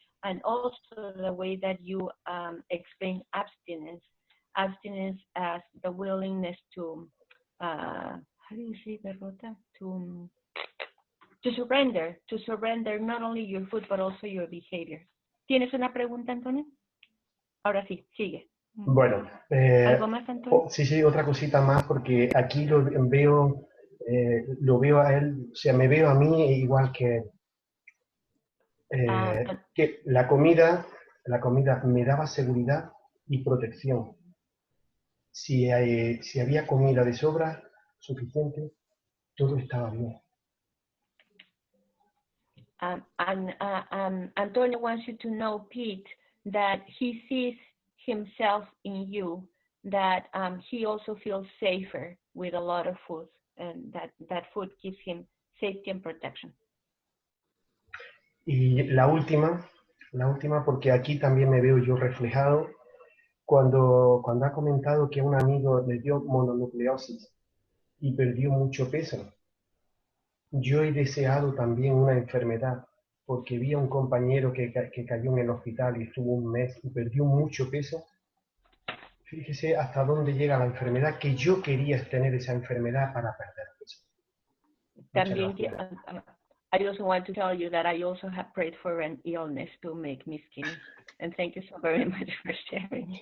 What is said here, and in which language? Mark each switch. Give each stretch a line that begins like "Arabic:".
English: And also the way that you explain abstinence as the willingness to, how do you say derrota? To surrender not only your food, but also your behavior.
Spanish: ¿Tienes una pregunta, Antonio? Ahora sí, sigue. Bueno, ¿Algo más, Antonio? Sí, otra cosita más, porque aquí lo veo a él, o sea, me veo a mí igual que que la comida me daba seguridad y protección. Si había comida de sobra, suficiente, todo estaba bien.
English: Antonio wants you to know, Pete, that he sees himself in you, that he also feels safer with a lot of food, and that food gives him safety and protection.
Spanish: Y la última, porque aquí también me veo yo reflejado, cuando ha comentado que a un amigo le dio mononucleosis y perdió mucho peso. Yo he deseado también una enfermedad, porque vi a un compañero que cayó en el hospital y estuvo un mes y perdió mucho peso. Fíjese hasta dónde llega la enfermedad, que yo quería tener esa enfermedad para perder peso. También,
English: I also want to tell you that I also have prayed for an illness to make me skinny. And thank you so very much for sharing.